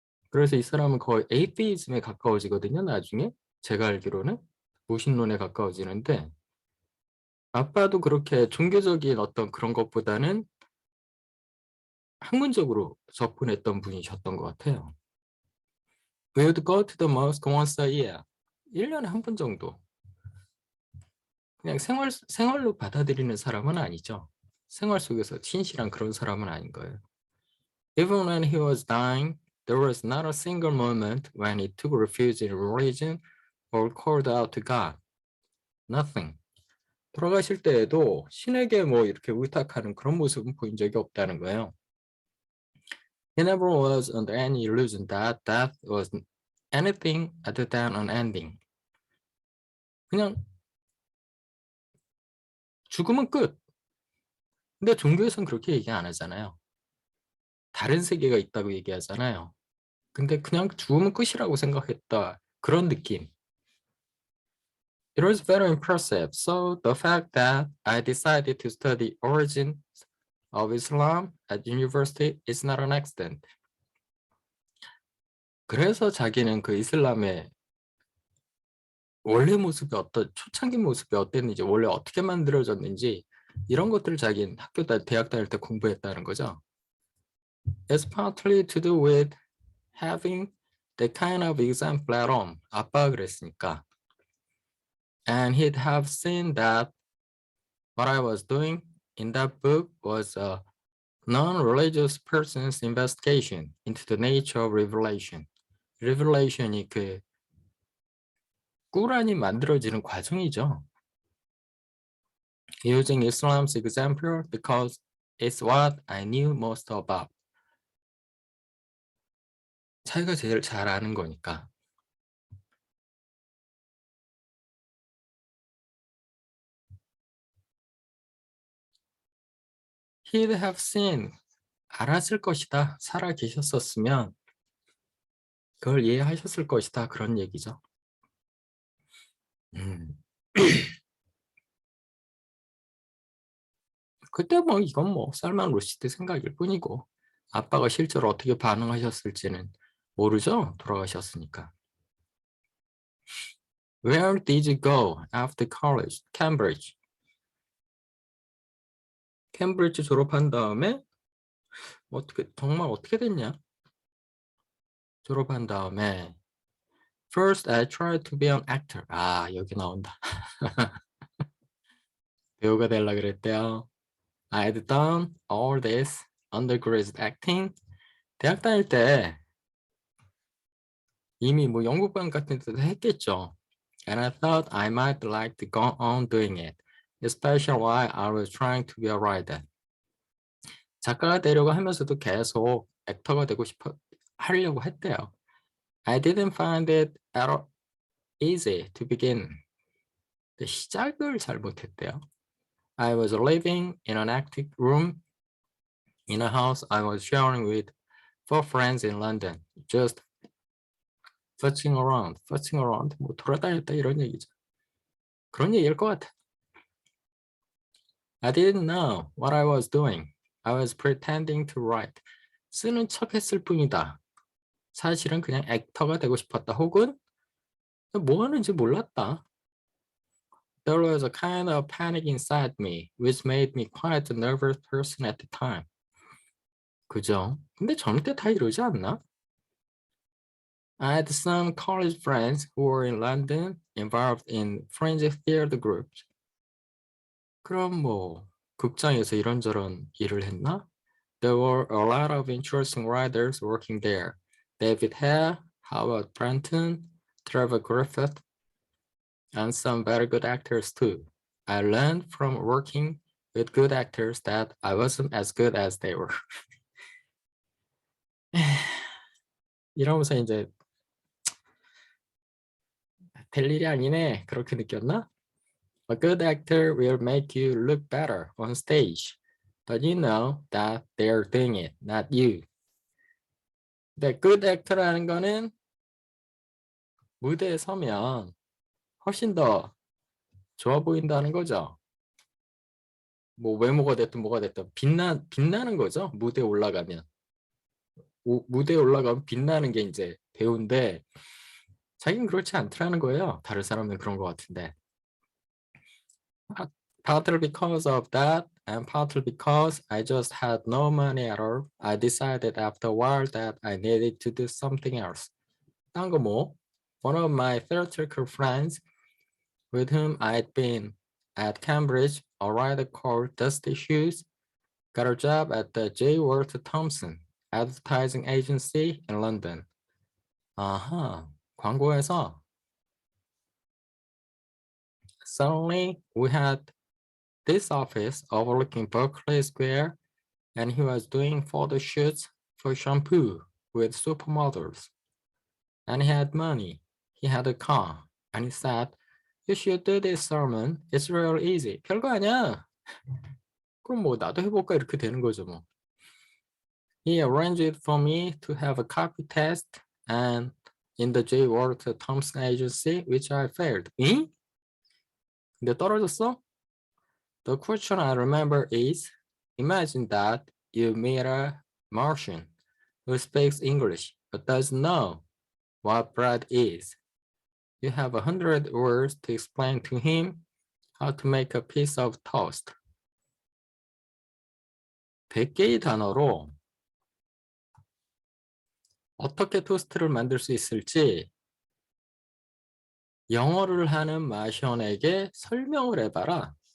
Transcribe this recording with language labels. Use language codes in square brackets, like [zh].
[ko] 그래서 이 사람은 거의 에이티즘에 가까워지거든요. 나중에 제가 알기로는 무신론에 가까워지는데 아빠도 그렇게 종교적인 어떤 그런 것보다는 학문적으로 접근했던 분이셨던 것 같아요. [en] We would go to the mosque once a year. [ko] 1년에 한 번 정도. 그냥 생활로 받아들이는 사람은 아니죠. 생활 속에서 진실한 그런 사람은 아닌 거예요. [en] Even when he was dying, there was not a single moment when he took refuge in religion or called out to God. Nothing. [ko] 돌아가실 때에도 신에게 뭐 이렇게 의탁하는 그런 모습은 보인 적이 없다는 거예요. [en] He never was under any illusion that death was anything other than an ending. [ko] 그냥 죽으면 끝. 근데 종교에서는 그렇게 얘기 안 하잖아요. 다른 세계가 있다고 얘기하잖아요. 근데 그냥 죽으면 끝이라고 생각했다. 그런 느낌. [en] It was very impressive. So the fact that I decided to study origins of Islam at university is not an accident. [ko] 그래서 자기는 그 이슬람의 원래 모습이 초창기 모습이 어땠는지, 원래 어떻게 만들어졌는지 이런 것들을 자기는 대학 다닐 때 공부했다는 거죠. [en] It's partly to do with having that kind of example at home. [ko] 아빠가 그랬으니까. [en] And he'd have seen that what I was doing in that book was a non-religious person's investigation into the nature of revelation. [ko] Revelation이 그 꾸란이 만들어지는 과정이죠. [en] Using Islam's example because it's what I knew most about. [ko] 자기가 제일 잘 아는 거니까. [en] He'd have seen, [ko] 알았을 것이다. 살아 계셨었으면 그걸 이해하셨을 것이다. 그런 얘기죠. 그때 뭐 이건 뭐 살만 루시드 생각일 뿐이고 아빠가 실제로 어떻게 반응하셨을지는 모르죠. 돌아가셨으니까. [en] Where did you go after college? Cambridge. [ko] 캠브리지 졸업한 다음에 정말 어떻게 됐냐? 졸업한 다음에 [en] First, I tried to be an actor. [ko] 아, 여기 나온다. 배우가 되려고 그랬대요. [en] I had done all this undergraduate acting. [ko] 대학 다닐 때 이미 뭐 연극반 같은 데도 했겠죠. [en] And I thought I might like to go on doing it, especially while I was trying to be a writer. [ko] 작가가 되려고 하면서도 계속 액터가 되고 하려고 했대요. [en] I didn't find it at all easy to begin. [ko] 시작을 잘 못했대요. [en] I was living in an attic room in a house I was sharing with 4 friends in London. Just futzing around, [ko] 뭐 돌아다녔다 이런 얘기죠. 그런 얘기일 것 같아. [en] I didn't know what I was doing. I was pretending to write. [ko] 쓰는 척 했을 뿐이다. 사실은 그냥 액터가 되고 싶었다. 혹은 뭐 하는지 몰랐다. [en] There was a kind of panic inside me, which made me quite a nervous person at the time. [ko] 그죠? 근데 젊을 때 다 이러지 않나? [en] I had some college friends who were in London involved in fringe theater groups. [ko] 그럼 뭐 극장에서 이런저런 일을 했나? [en] There were a lot of interesting writers working there. David Hare, Howard Brenton, Trevor Griffith, and some very good actors too. I learned from working with good actors that I wasn't as good as they were. [ko] 이러면서 이제 될 일이 아니네 그렇게 느꼈나? [en] A good actor will make you look better on stage, but you know that they're doing it, not you. [ko] 근데 [en] good actor [ko] 라는 거는 무대에 서면 훨씬 더 좋아 보인다는 거죠. 뭐 외모가 됐든 뭐가 됐든 빛나는 거죠. 무대에 올라가면. 무대에 올라가면 빛나는 게 이제 배우인데 자기는 그렇지 않더라는 거예요. 다른 사람은 그런 것 같은데. [en] Partly because of that and partly because I just had no money at all, I decided after a while that I needed to do something else. [ko] 딴 거 뭐? [en] One of my theatrical friends with whom I'd been at Cambridge, a writer called Dusty Hughes, got a job at the J. Walter Thompson advertising agency in London. [ko] 아하, 광고에서 [en] suddenly we had this office overlooking Berkeley Square, and he was doing photo shoots for shampoo with supermodels. And he had money. He had a car. And he said, you should do this sermon. It's real easy. [ko] 별거 아니야. 그럼 뭐 나도 해볼까 이렇게 되는 거죠 뭐. [en] He arranged it for me to have a copy test and in the J. Walter Thompson agency, which I failed. [ko] 응? 근데 떨어졌어? [en] The question I remember is, imagine that you meet a Martian who speaks English but doesn't know what bread is. You have 100 words to explain to him how to make a piece of toast. [ko] 100개의 단어로 어떻게 토스트를 만들 수 있을지 영어를 하는 마션에게 설명을 해봐라.